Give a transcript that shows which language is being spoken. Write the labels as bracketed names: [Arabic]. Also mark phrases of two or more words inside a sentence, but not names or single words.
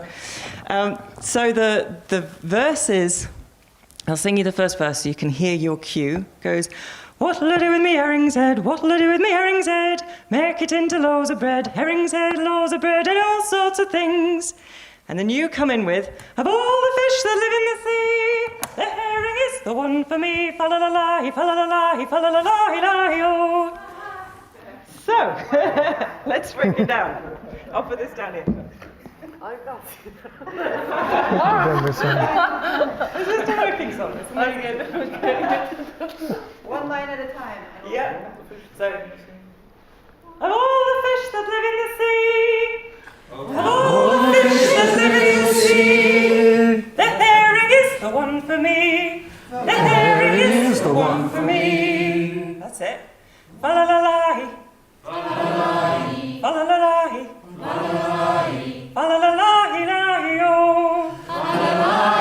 [English] So the verse is, I'll sing you the first verse so you can hear your cue. Goes, what'll I do with me herring's head? What'll I do with me herring's head? Make it into loaves of bread, herring's head, loaves of bread, and all sorts of things. And then you come in with, of all the fish that live in the sea, the herring is the one for me. Fa-la-la-la, fa-la-la-la, fa-la-la-la-la-la-oh. So, let's break it down. I'll put this down here. I got it. This is the working song. It's amazing. One line at a time. Yeah. So, of all the fish that live in the sea, of all the fish that live in the sea, the herring is the one for me. The herring is the one for me. That's it. Fa-la-la-la. Fa-la-la-la. Fa-la-la-la. Fa-la-la-la. Fa-la-la-la-la-la-oh.